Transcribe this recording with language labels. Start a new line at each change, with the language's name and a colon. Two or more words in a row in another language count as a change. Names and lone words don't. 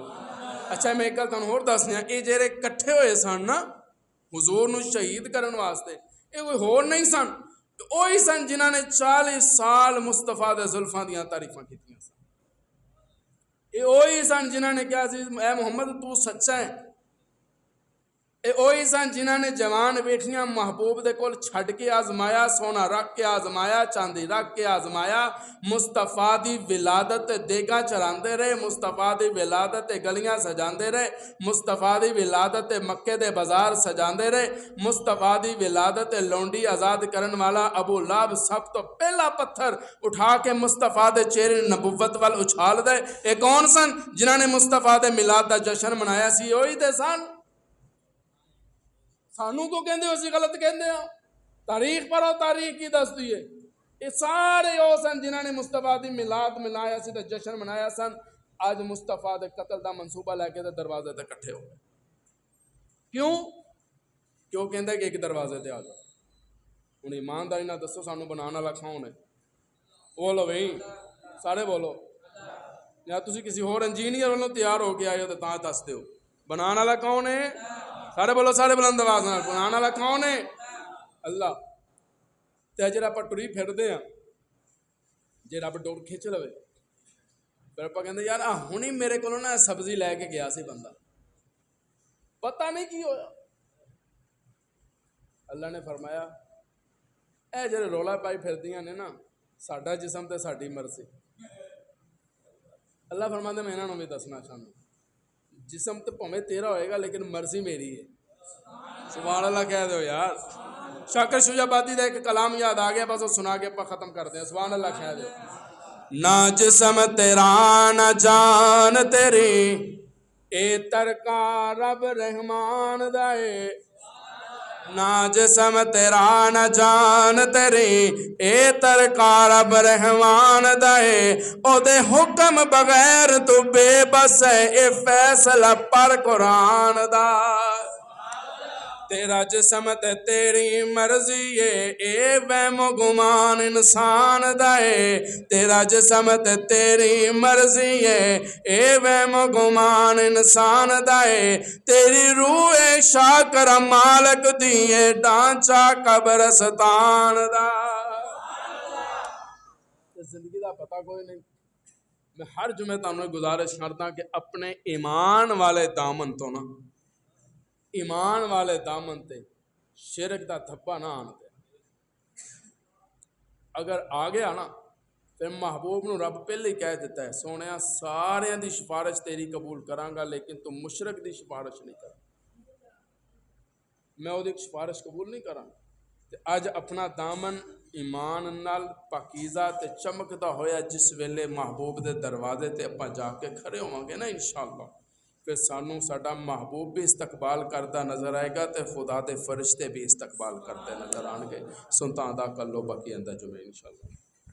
Punjabi: اچھا میں ایک گل تانوں ہور دسنیاں، اے جڑے کٹھے ہوئے سن نا حضور نو شہید کرن واسطے، اے کوئی ہور نہیں سن، وہی سن جنہاں نے 40 سال مصطفیٰ دے زلفاں دیاں تعریفاں کیتیاں سن۔ اے وہی سن جنہاں نے کہا سی اے محمد تو سچا ہے۔ اے وہی سن جنہاں نے جوان بیٹھیاں محبوب دے کول چھڈ کے آزمایا، سونا رکھ کے آزمایا، چاندی رکھ کے آزمایا، مصطفیٰ دی ولادت دیگاں چراندے رہے، مصطفیٰ دی ولادت گلیاں سجاندے رہے، مصطفیٰ دی ولادت مکے دے بازار سجاندے رہے، مصطفیٰ دی ولادت لونڈی آزاد کرن والا ابو لہب سب تو پہلا پتھر اٹھا کے مصطفیٰ دے چہرے نبوت وال اچھال دے۔ اے کون سن جنہاں نے مصطفیٰ دے میلاد دا جشن منایا سی؟ وہی تے سن۔ سانو کو کہندے ہو سی غلط کہندے ہو؟ تاریخ پڑھو، تاریخ کی دستی ہے۔ یہ سارے وہ سن جنہاں نے مصطفیٰ دی میلاد منایا سی تے جشن منایا سن۔ آج مصطفیٰ دے قتل دا منصوبہ لے کے تے دروازے تے کٹھے ہو گئے۔ کیوں کہندے کہ ایک دروازے تے آ جاؤ؟ ہن ایمانداری نہ دسو سانو بنانے والا کون ہے؟ بولو بھائی، سارے بولو۔ یا تسی کسی اور انجینئر والوں تیار ہو کے آئے ہو تو تاں دس دیو بنانے والا کون ہے؟ سارے بولو، سارے بلند آواز نال، بنانے والا کون ہے؟ اللہ۔ تے جے آپ ٹری پھردے ہیں، جے رب ڈور کھچ لوے، پھر آپ کہندے یار ہنی میرے کولوں نا سبزی لے کے گیا سی بندہ، پتہ نہیں کی ہویا۔ اللہ نے فرمایا اے جڑے رولا پائی پھردیاں نے نا، ساڈا جسم تے ساڈی مرضی۔ اللہ فرماندے میں انہاں نوں بھی دسنا چاہنا، جسم تو پویں تیرا ہوئے گا لیکن مرضی میری ہے۔
Arabic: سبحان اللہ
Punjabi: کہہ دو یار۔ شاکر شجاع آبادی دا ایک کلام یاد آ گیا، بس وہ سنا کے اپا ختم کرتے ہیں۔
Arabic: سبحان اللہ
Punjabi: کہہ دو۔ نہ جسم تیرا نہ جان تیری، اے ترکا رب رحمان دا اے۔ نہ جسم تیرا نہ جان تیری، اے ترکا رب رحمان دا اے۔ او دے حکم بغیر تو بے بس ہے، اے فیصلہ پر قرآن دا۔ تیرا جسم تے تیری مرضی ہے، اے وہم و گمان انسان دا اے۔ تیرا جسم تے تیری مرضی ہے، اے وہم و گمان انسان دا اے۔ تیری روح شاکر مالک دیئے، ڈانچہ قبرستان دا۔ زندگی دا پتہ کوئی نہیں۔ میں ہر جمعے تانوں گزارش کرتا کہ اپنے ایمان والے دامن تو نا، ایمان والے دامن تے شرک دا دھبا نہ آن دے۔ اگر آ گیا نا پھر محبوب نو رب پہلے ہی کہہ دیتا ہے سونیا سارے دی سفارش تیری قبول کراں گا لیکن تم مشرک دی سفارش نہیں کر، میں وہ دی سفارش قبول نہیں کراں۔ اج اپنا دامن ایمان نال پاکیزہ تے چمکدا ہویا جس ویلے محبوب دے دروازے تے اپا جا کے کھڑے ہوواں گے نا
Arabic: انشاءاللہ،
Punjabi: پھر سانو ساڈا محبوب بھی استقبال کرتا نظر آئے گا تے خدا دے فرشتے بھی استقبال کرتے نظر آن گے۔ سنتا ادا کر لو باقی اندر جمعے
Arabic: انشاءاللہ۔